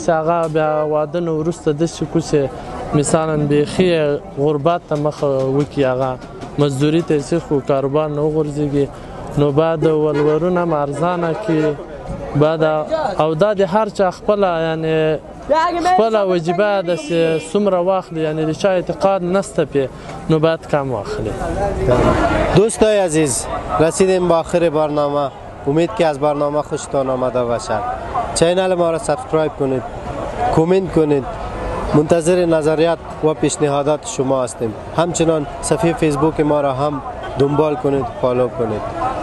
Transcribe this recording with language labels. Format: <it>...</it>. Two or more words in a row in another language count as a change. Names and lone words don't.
<ps>چې هغه بیا واده نه وروسته داسې کړو چې مثلا بیخي غربت ته مخه وکړي هغه مزدوري ته یې سیخ کاروبار نه وغورځېږي نو باید ولورونه هم ارزانه کړي باید او دا د هر چا خپله یعنې خپله وجیبه ده چې څومره واخلي یعنې د چا اعتقاد نسته پې نو باید کم واخلي.</ps> <fa>دوستای عزیز رسیدیم به آخر برنامه. امید که از برنامه خوشتان آمده باشد. چینل ما را سابسکرایب کنید، کامنت کنید. منتظر نظریات و پیشنهادات شما هستیم. همچنان صفحه فیسبوک ما را هم دنبال کنید، فالو کنید.</fa>